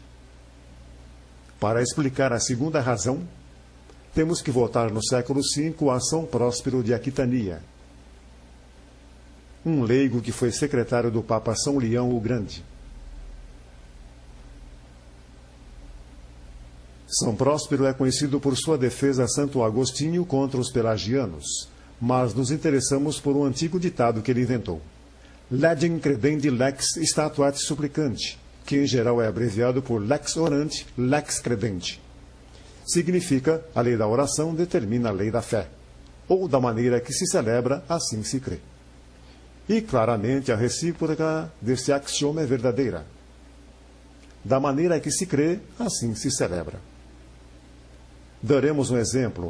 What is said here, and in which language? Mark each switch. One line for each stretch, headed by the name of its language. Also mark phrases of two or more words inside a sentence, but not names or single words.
Portuguese: Para explicar a segunda razão, temos que voltar no século V a São Próspero de Aquitania, um leigo que foi secretário do Papa São Leão o Grande. São Próspero é conhecido por sua defesa a Santo Agostinho contra os pelagianos, mas nos interessamos por um antigo ditado que ele inventou.
Latin: Legem credendi lex statuat supplicante,
Portuguese: que em geral é abreviado por
Latin: lex orante, lex credendi.
Portuguese: Significa, a lei da oração determina a lei da fé, ou da maneira que se celebra, assim se crê. E claramente a recíproca desse axioma é verdadeira. Da maneira que se crê, assim se celebra. Daremos um exemplo.